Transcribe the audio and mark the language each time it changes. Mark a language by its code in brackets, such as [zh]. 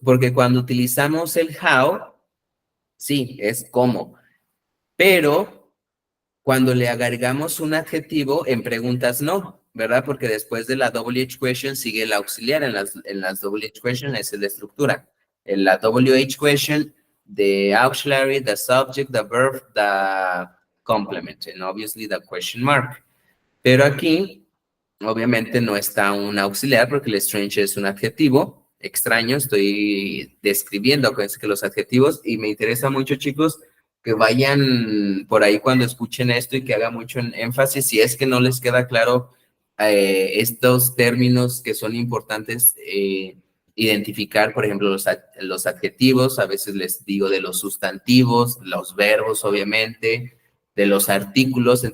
[es] Porque cuando utilizamos el how, sí, es cómo. Pero cuando le agregamos un adjetivo, en preguntas no, ¿verdad? Porque después de la WH question sigue el auxiliar. En las WH question esa es la estructura. En la WH question, [en] the auxiliary, the subject, the verb, the complement, and obviously the question mark. [es] Pero aquí, obviamente, no está un auxiliar porque el strange es un adjetivo extraño. Estoy describiendo, acuérdense que los adjetivos, y me interesa mucho, chicos, que vayan por ahí cuando escuchen esto y que haga mucho énfasis, si es que no les queda claro estos términos que son importantes identificar, por ejemplo, los adjetivos, a veces les digo de los sustantivos, los verbos, obviamente, de los artículos.